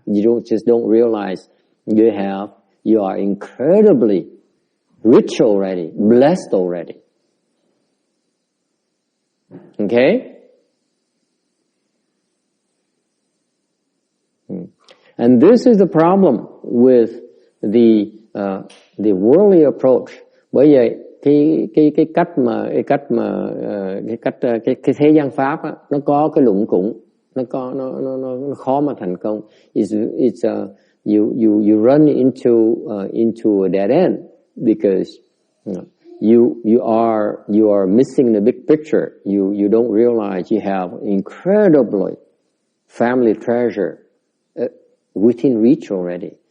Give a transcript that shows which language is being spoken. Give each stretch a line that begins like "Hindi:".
English: You don't realize you are incredibly rich already, blessed already. Okay? And this is the problem with the worldly approach.
Vietnamese: Bởi vậy cái thế gian pháp á, nó có cái lũng củng, nó khó mà thành công.
English: You run into a dead end because you are missing the big picture. You don't realize you have incredibly family treasure within reach already.